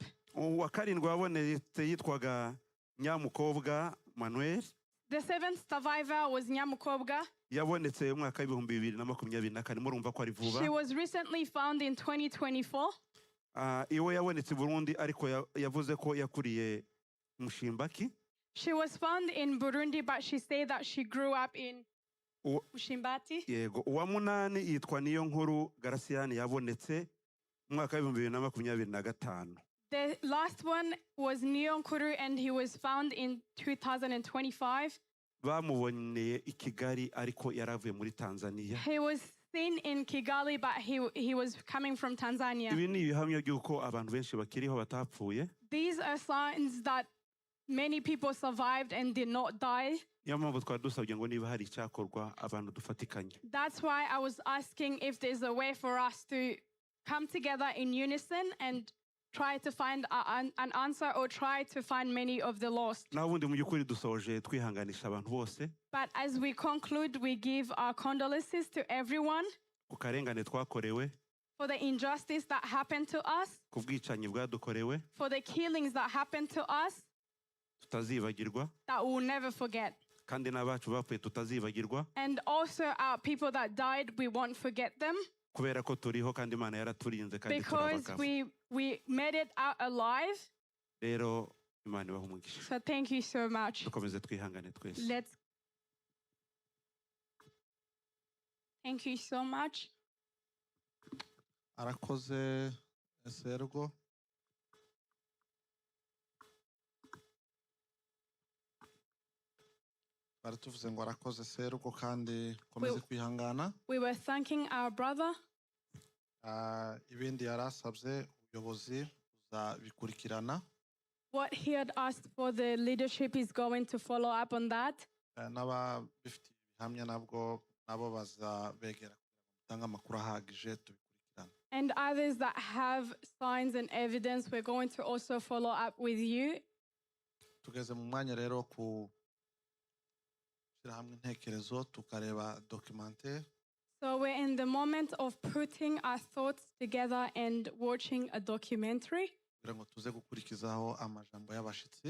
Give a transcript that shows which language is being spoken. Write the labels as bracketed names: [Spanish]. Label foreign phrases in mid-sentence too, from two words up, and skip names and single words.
[Kinyarwanda] uwa karindwi wabonetse yitwaga Nyamukobwa Manuel [English] The seventh survivor was Nyamukobwa. [Kinyarwanda] yabonetse mu mwaka w'2024 murumva ko ari vuba. [English] She was recently found in 2024. [Kinyarwanda] iwe yabonetse i Burundi ariko yavuze ko yakuriye Mushimbaki. [English] She was found in Burundi, but she said that she grew up in Mushimbati. [Kinyarwanda] yego uwa munani yitwa Niyonkuru Garasiani yabonetse mu mwaka w'2025. [English] The last one was Niyonkuru, and he was found in 2025. [Kinyarwanda] bamuboneye i Kigali ariko yaravuye muri Tanzania. [English] He was seen in Kigali, but he was coming from Tanzania. [Kinyarwanda] ibi ni ibihamya by'uko abantu benshi bakiriho batapfuye. [English] These are signs that many people survived and did not die. [Kinyarwanda] niyo mpamvu twari dusabye ngo niba hari icyakorwa abantu dufatikanye. [English] That's why I was asking if there's a way for us to come together in unison and try to find an answer or try to find many of the lost. [Kinyarwanda] naho ubundi mu by'ukuri dusoje twihanganisha abantu bose [English] But as we conclude, we give our condolences to everyone [Kinyarwanda] ku karengane twakorewe [English] for the injustice that happened to us, [Kinyarwanda] ku bwicanyi bwadukorewe [English] for the killings that happened to us [Kinyarwanda] tutazibagirwa [English] that we'll never forget. [Kinyarwanda] kandi n'abacu bapfuye tutazibagirwa [English] And also our people that died, we won't forget them [Kinyarwanda] kubera ko turiho kandi Imana yaraturinze kandi [English] because [Kinyarwanda] turabagaba [English] we made it out alive. [Kinyarwanda] rero Imana ibahe umugisha [English] So thank you so much. [Kinyarwanda] dukomeze twihangane twese [English] Thank you so much. [Kinyarwanda] arakoze Sergo. bari tuvuze ngo arakoze Sergo kandi komeze kwihangana. [English] We were thanking our brother. [Kinyarwanda] Ibindi yarasabye ubuyobozi buzabikurikirana. [English] What he had asked for, the leadership is going to follow up on that. [Kinyarwanda] N'ababifitiye ibihamya nabo bazabegera gutanga amakuru ahagije tubikurikirana. [English] And others that have signs and evidence, we're going to also follow up with you. [Kinyarwanda] Tugeze mu mwanya rero ku shyira hamwe intekerezo tukareba documentaire. [English] So we're in the moment of putting our thoughts together and watching a documentary. [Kinyarwanda] kugira ngo tuze gukurikizaho amajambo y'abashitsi.